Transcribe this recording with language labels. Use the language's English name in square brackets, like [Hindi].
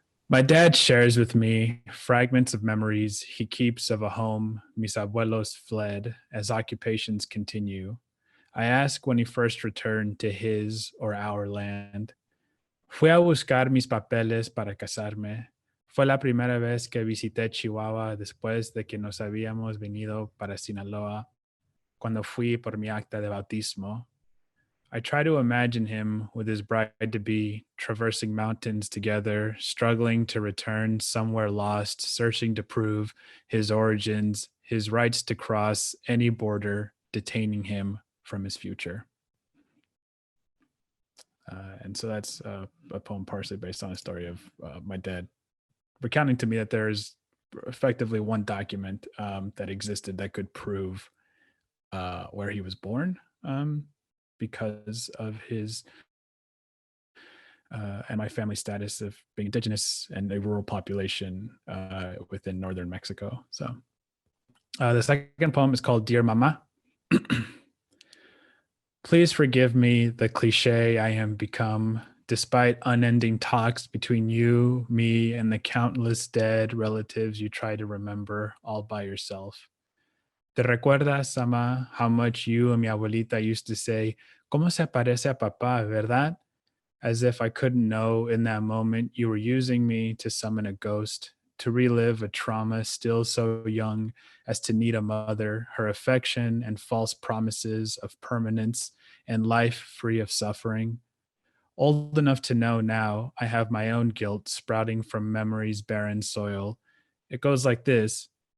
[English] My dad shares with me fragments of memories he keeps of a home [Spanish] mis abuelos [English] fled as occupations continue. I ask when he first returned to his or our land. [Spanish] Fui a buscar mis papeles para casarme. Fue la primera vez que visité Chihuahua después de que nos habíamos venido para Sinaloa, cuando fui por mi acta de bautismo. [English] I try to imagine him with his bride-to-be traversing mountains together, struggling to return somewhere lost, searching to prove his origins, his rights to cross any border, detaining him from his future. And so that's a poem partially based on a story of my dad recounting to me that there is effectively one document that existed that could prove where he was born, because of his and my family status of being indigenous and a rural population within northern Mexico. So the second poem is called Dear Mama. Please forgive me the cliche I am become, despite unending talks between you, me, and the countless dead relatives you try to remember all by yourself. [Spanish] ¿Te recuerdas, Ama, [English] how much you and mi abuelita used to say, [Spanish] ¿Cómo se parece a papá, verdad? [English] As if I couldn't know in that moment you were using me to summon a ghost, to relive a trauma still so young as to need a mother, her affection and false promises of permanence and life free of suffering. Old enough to know now I have my own guilt sprouting from memory's barren soil. It goes like this.